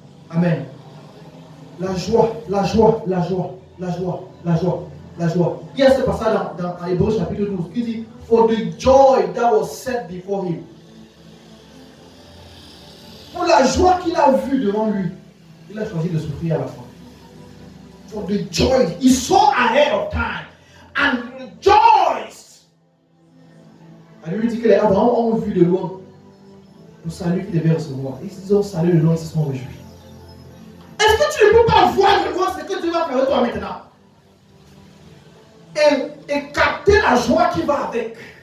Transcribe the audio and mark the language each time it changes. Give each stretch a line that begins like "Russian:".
French: Amen. La joie, la joie, la joie, la joie, la joie, la joie. Il y a ce passage dans Hébreux chapitre 12 qui dit:
English: For the joy that was set before him.
French: Pour la joie qu'il a vue devant lui, il a choisi de souffrir à la fois.
English: For the joy, he saw ahead of time and rejoiced
French: La Bible dit que les Abraham ont vu de loin le salut qu'ils devaient recevoir. Ils ont salué de loin, ils se sont réjouis. Est-ce que tu ne peux pas voir de loin ce que Dieu va faire de toi maintenant? Et capter la joie qui va avec.